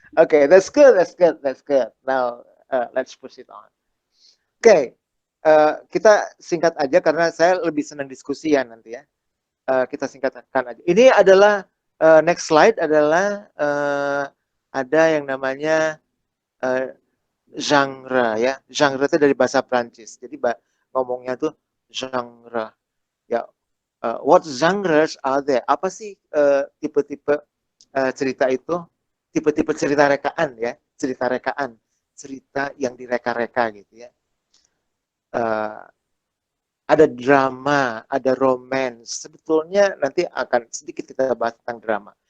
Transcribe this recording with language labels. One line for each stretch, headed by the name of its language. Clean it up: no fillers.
English: Oke, that's good, that's good, that's good. Now let's push it on.
Indonesian: Oke, kita singkat aja karena saya lebih senang diskusi ya nanti ya. Kita singkatkan aja. Ini adalah next slide adalah ada yang namanya genre ya. Genre itu dari bahasa Prancis. Jadi ngomongnya tuh genre.
English: Ya, what genres are there?
Indonesian: Apa sih tipe-tipe cerita itu? Tipe-tipe cerita rekaan ya, cerita rekaan, cerita yang direka-reka gitu ya. Ada drama, ada romance. Sebetulnya nanti akan sedikit kita bahas tentang drama.